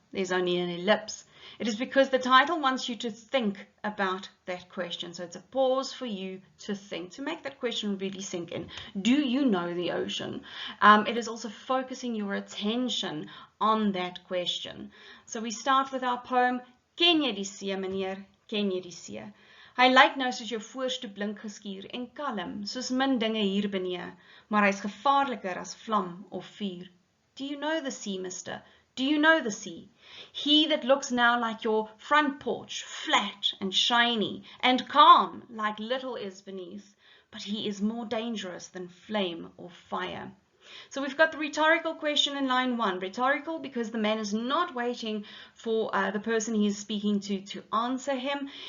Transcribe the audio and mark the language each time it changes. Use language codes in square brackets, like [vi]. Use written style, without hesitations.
[en] There's only an ellipse. It is because the title wants you to think about that question. So it's a pause for you to think, to make that question really sink in. Do you know the ocean? It is also focusing your attention on that question. So we start with our poem, [af] Ken jy die see, meneer? Ken jy die see? Hy lyk nou soos jou voorste blink geskuur en kalm, soos min dinge hier benee, maar hy's gevaarliker as vlam of vuur. [en] Do you know the sea, mister? Do you know the sea? He that looks now like your front porch, flat and shiny, and calm like little is beneath, but he is more dangerous than flame or fire. So we've got the rhetorical question in line 1. Rhetorical because the man is not waiting for the person he is speaking to answer him.